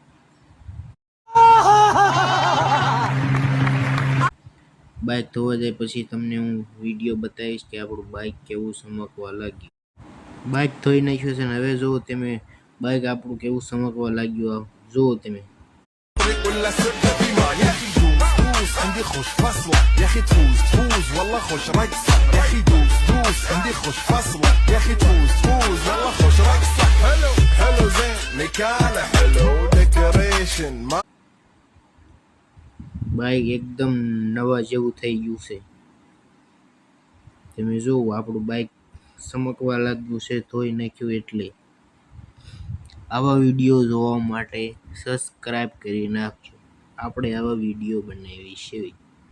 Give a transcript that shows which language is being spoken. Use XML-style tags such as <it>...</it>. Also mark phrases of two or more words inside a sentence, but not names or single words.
<gu>બાઇક ધોવા જાય પછી તમને હું વિડીયો બતાવીશ કે આપણું બાઇક કેવું ચમકવા લાગ્યું। બાઇક ધોઈ નાખ્યું છે ને હવે જુઓ તમે બાઇક આપણું કેવું ચમકવા લાગ્યું। જુઓ તમે</gu> <ar>ولا سرت فيما يا اخي دوس عندي خوش فصلة يا اخي تفوز والله خوش رقصة يا اخي دوس عندي خوش فصلة يا اخي تفوز والله خوش رقصة حلو زين مكانه حلو ديكوريشن ما</ar> <gu>બાઇક એકદમ નવા જેવું થઈ ગયું છે। તમે જુઓ આપણું બાઇક ચમકવા લાગ્યું છે ધોઈ નાખ્યું એટલે। આવા વિડીયો જોવા માટે સબસ્ક્રાઇબ કરી નાખજો, આપણે આવા વિડીયો બનાવીએ છીએ।</gu>